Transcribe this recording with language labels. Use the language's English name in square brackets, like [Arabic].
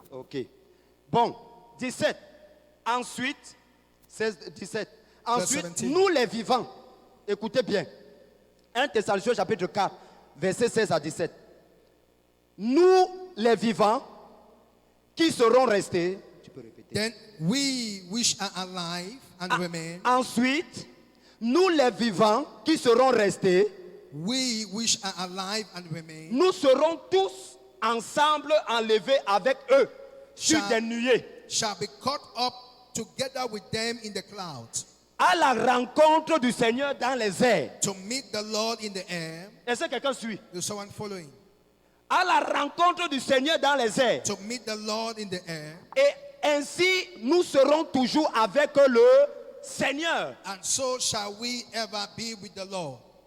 [French] Ok. Bon, 17. Ensuite, 16, 17. Ensuite, 17. nous les vivants, écoutez bien. 1 Thessaloniciens chapitre 4, verset 16 à 17. nous les vivants qui serons restés. Tu peux répéter. [English] Then we which are alive and remain, [French] Ensuite, nous les vivants qui serons restés, [English] we which are alive and remain, [French] nous serons tous ensemble enlevés avec eux sur [English] Shall- [French] des nuées [English] shall be caught up together with them in the clouds, [French] à la rencontre du Seigneur dans les airs. [English] to meet the Lord in the air. [French] Est-ce que quelqu'un suit? [English] Is someone following? [French] À la rencontre du Seigneur dans les airs. [English] To meet the Lord in the air. [French] Et ainsi, nous serons toujours avec le Seigneur. [English] And so shall we ever be with the Lord.